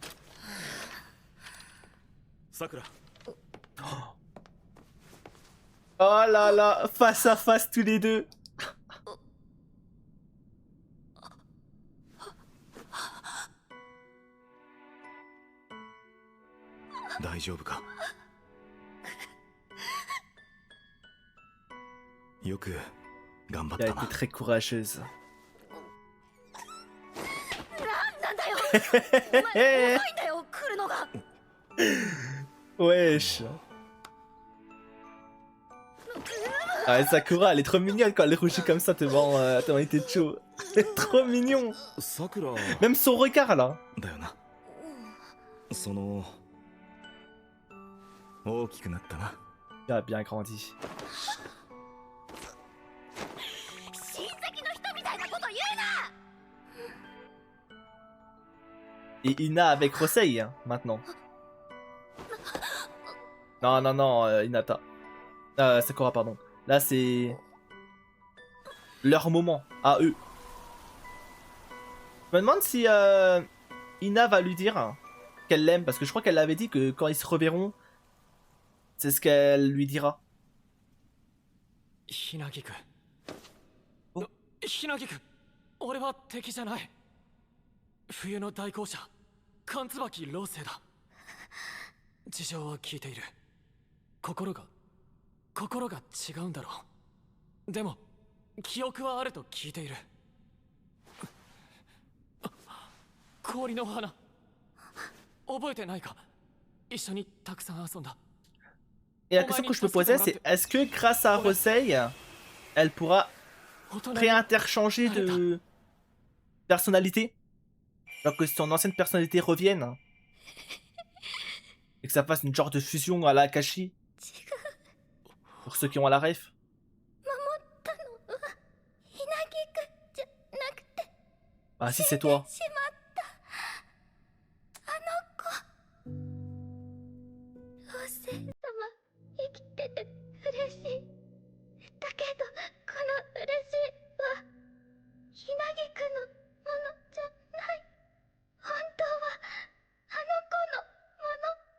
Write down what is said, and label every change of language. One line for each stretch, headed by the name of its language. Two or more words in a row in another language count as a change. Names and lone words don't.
French: Sakura Oh là là, face à face tous les deux.
Japanese: 大丈夫か。よく頑張っ
French: Elle a
Japanese: た
French: été
Japanese: な。
French: très courageuse.
Japanese: なんだよお前遅いんだよ来るのが
French: Wesh. Ah, Sakura, elle est trop mignonne quand elle rougit comme ça devant Itacho. Trop mignon.
Japanese: さくら
French: Même son regard là.
Japanese: だよな。その大きくなったな。
French: Il a bien grandi.
Japanese: 親戚の人みたいなこと言うな
French: Et Ina avec Rosei hein, maintenant. Non, non, non, Hinata. Sakura, pardon. Là, c'est leur moment à eux. Je me demande si Ina va lui dire qu'elle l'aime, parce que je crois qu'elle l'avait dit que quand ils se reverront, c'est ce qu'elle lui dira.
Japanese: ひなぎくおひなぎく俺は敵じゃない。冬の大校舎カンツバキ老星だ。事情は聞いている。心が違うんだろう。でも記憶はあると聞いている。氷の花覚えてないか。一緒にたくさん遊んだ。
French: Et la question que je me posais, c'est est-ce que grâce à Rosei, elle pourra réinterchanger de personnalité? Alors que son ancienne personnalité revienne. Et que ça fasse une genre de fusion à la Akashi. Pour ceux qui ont la ref.
Japanese: たのはひなぎくじゃなくて
French: Ah si c'est toi.
Japanese: しまったあの子妖精様生きてて嬉しいだけどこの嬉しいはひなぎくのものじゃない本当はあの子のもの